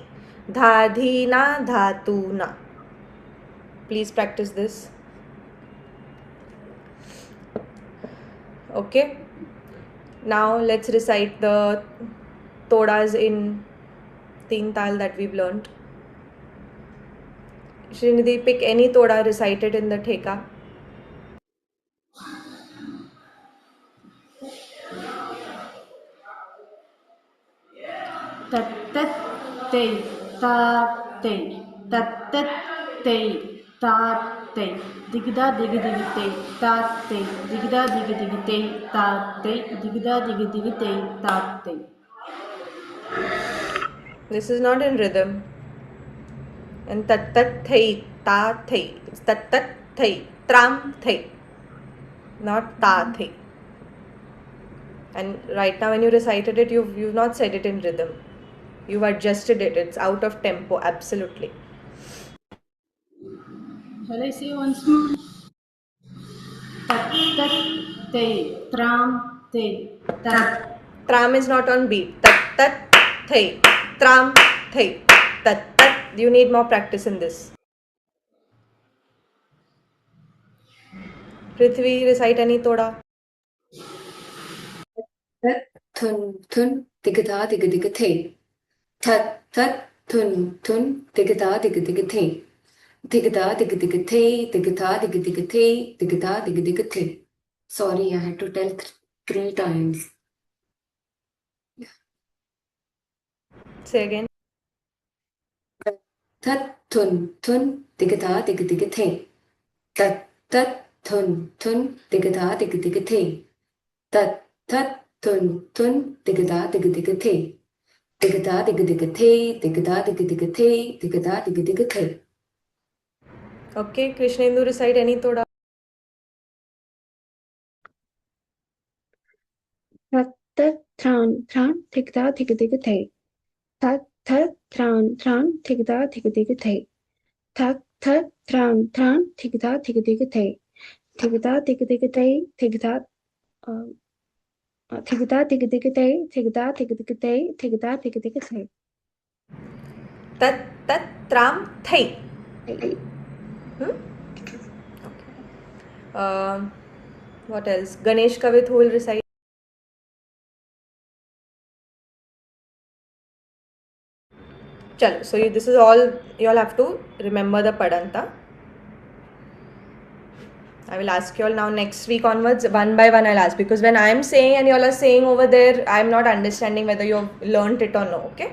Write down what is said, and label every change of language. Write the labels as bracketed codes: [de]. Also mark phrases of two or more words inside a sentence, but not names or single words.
[en] Dhadhina Dhatuna. Please practice this. Okay. Now let's recite the todas in Teen Tal that we've learnt. Srinidhi, pick any toda, recite it in the Theka. Tat tat te, ta te, tat tat te, ta te, digda dig dig te, ta te, digda dig dig te, ta te, digda dig dig te, ta te. This is not in rhythm. And tat tat thai, ta thai. It's tat tat thai, tram thai, not ta thai. And right now when you recited it, you've not said it in rhythm. You've adjusted it. It's out of tempo, absolutely. Shall I say once more? Tat tat te, tram te, tat. Tram is not on beat. Tat tat thai, tram thai, tat tat. You need more practice in this. Prithvi, recite any toda. tat, thun, digda, dig, the. Tat, thun, digda, dig, the. Digda, dig, the, digda, dig, the, digda, dig, the. Sorry, I had to tell 3 times. Say again. Tat, thun, digda, dig, the. Tat, thun, digda, dig, the. Tat, thun, digda, dig, the. Digda, dig, the, digda, dig, the, digda, dig, the. Okay, Krishnendu, recite any toda. Tat tat tran, digda dig dig te. Tat tat tran, digda dig dig te. Tat tat tran, digda dig dig te. Digda dig dig te, digda digda dig dig te, digda dig dig te, digda dig dig te. Tat tram thai. What else? Ganesh Kavit, who will recite? Chalo, so this is all you all have to remember the Padanta. I will ask you all now next week onwards, one by one I'll ask, because when I'm saying and you all are saying over there, I'm not understanding whether you have learnt it or no, okay?